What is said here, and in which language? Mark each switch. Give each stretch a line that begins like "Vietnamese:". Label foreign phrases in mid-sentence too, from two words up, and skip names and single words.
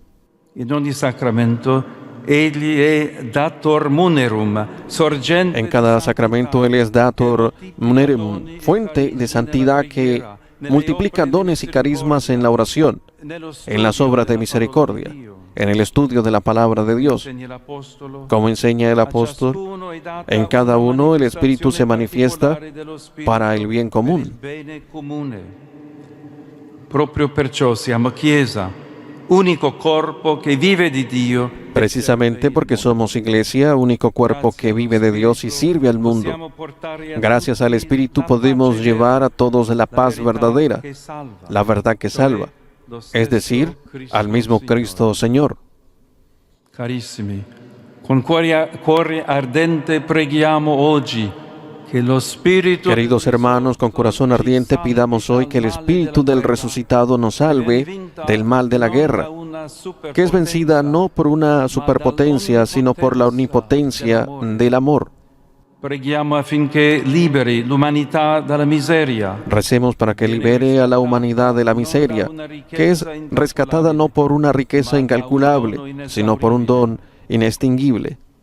Spanish: En cada sacramento Él es
Latin: dator munerum,
Spanish: fuente de santidad que multiplica dones y carismas en la oración, en las obras de misericordia, en el estudio de la palabra de Dios. Como enseña el apóstol, en cada uno el Espíritu se manifiesta para el bien común.
Italian: Proprio perciò siamo Chiesa, único corpo que vive di Dio.
Spanish: Precisamente porque somos Iglesia, único cuerpo que vive de Dios y sirve al mundo. Gracias al Espíritu podemos llevar a todos la paz verdadera, la verdad que salva, es decir, al mismo Cristo Señor.
Italian: Carissimi, con cuore ardente preghiamo oggi.
Spanish: Queridos hermanos, con corazón ardiente pidamos hoy que el Espíritu del resucitado nos salve del mal de la guerra, que es vencida no por una superpotencia, sino por la omnipotencia del amor. Recemos para que libere a la humanidad de la miseria, que es rescatada no por una riqueza incalculable, sino por un don inextinguible.